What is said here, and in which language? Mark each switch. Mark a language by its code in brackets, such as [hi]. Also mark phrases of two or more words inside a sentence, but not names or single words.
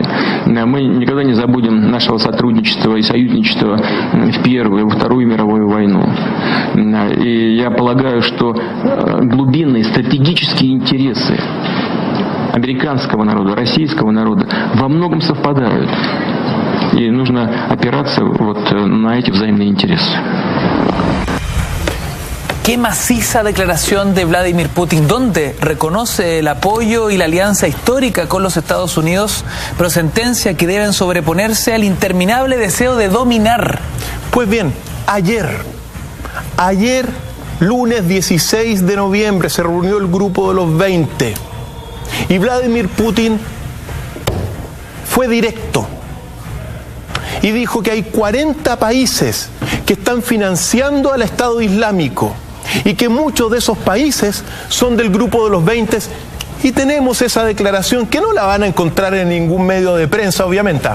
[ru] Мы никогда не забудем нашего сотрудничества и союзничества в Первую и во Вторую мировую войну. И я полагаю, что глубинные стратегические интересы американского народа, российского народа во многом совпадают. И нужно опираться вот на эти взаимные интересы. [es] Qué maciza declaración de Vladimir Putin, donde reconoce el apoyo y la alianza histórica con los Estados Unidos, pero sentencia que deben sobreponerse al interminable deseo de dominar. Pues bien, ayer, lunes 16 de noviembre, se reunió el grupo de los 20 y Vladimir Putin fue directo y dijo que hay 40 países que están financiando al Estado Islámico y que muchos de esos países son del grupo de los 20, y tenemos esa declaración que no la van a encontrar en ningún medio de prensa, obviamente.